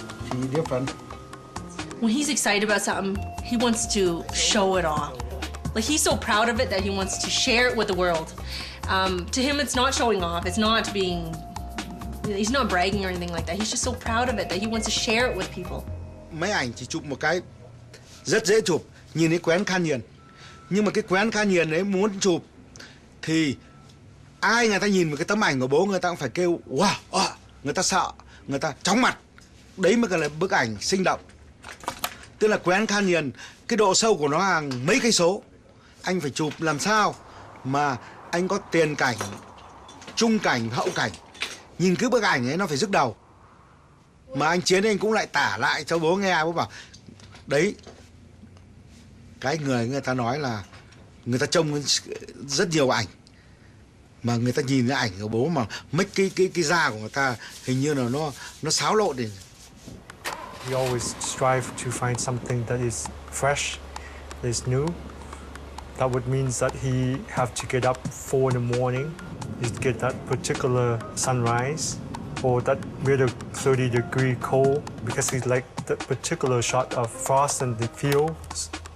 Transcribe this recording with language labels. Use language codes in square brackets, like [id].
[en] See different. When he's excited about something, he wants to show it off. Like, he's so proud of it that he wants to share it with the world. To him, it's not showing off. It's not being, he's not bragging or anything like that. He's just so proud of it that he wants to share it with people. [vi] Mấy ảnh chỉ chụp một cái rất dễ chụp, nhìn cái quén Canyon. Nhưng mà cái quén Canyon ấy muốn chụp thì ai người ta nhìn một cái tấm ảnh của bố người ta cũng phải kêu wow, người ta sợ, người ta chóng mặt. Đấy mới là bức ảnh sinh động. Tức là quén Canyon, cái độ sâu của nó hàng mấy cây số. Anh phải chụp làm sao mà anh có tiền cảnh, trung cảnh, hậu cảnh. Nhìn cái bức ảnh ấy nó phải nhức đầu. Mà anh Chiến anh cũng lại tả lại cho bố nghe, bố bảo đấy, cái người ta nói là người ta trông rất nhiều ảnh mà người ta nhìn cái ảnh của bố mà mấy cái da của người ta hình như là nó xáo lộn đi. [en] He always strive to find something that is fresh, that is new. That would mean that he have to get up 4 in the morning to get that particular sunrise or that really 30-degree cold because he like the particular shot of frost in the fields.